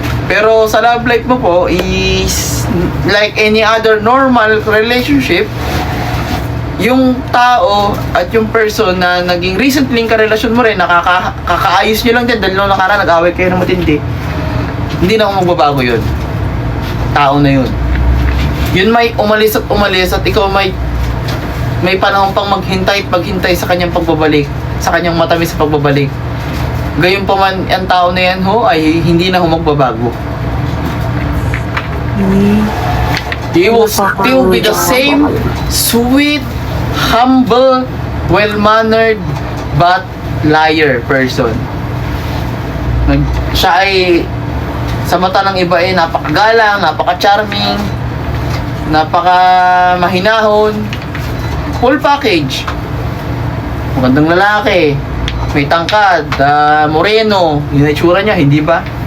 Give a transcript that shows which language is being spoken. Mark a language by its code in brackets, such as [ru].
[tl] Pero sa love life mo po [en] is like any other normal relationship, [tl] yung tao at yung person na naging recently karelasyon mo rin, nakakaayos nyo lang din dahil nung nakaraan nag-away kayo ng matindi, hindi na ako magbabago yun. Tao na yun. Yun may umalis at ikaw may panahon pang maghintay at maghintay sa kanyang pagbabalik, sa kanyang matamis sa pagbabalik. Gayon pa man, ang tao na yan ho ay hindi na ho magbabago. [en] He will be the same sweet, humble, well-mannered, but liar person. [tl] Siya ay sa mata ng iba ay napakagalang, napaka-charming, napaka-mahinahon, full package. Magandang lalaki, may tangkad, moreno, yung itsura niya, hindi ba?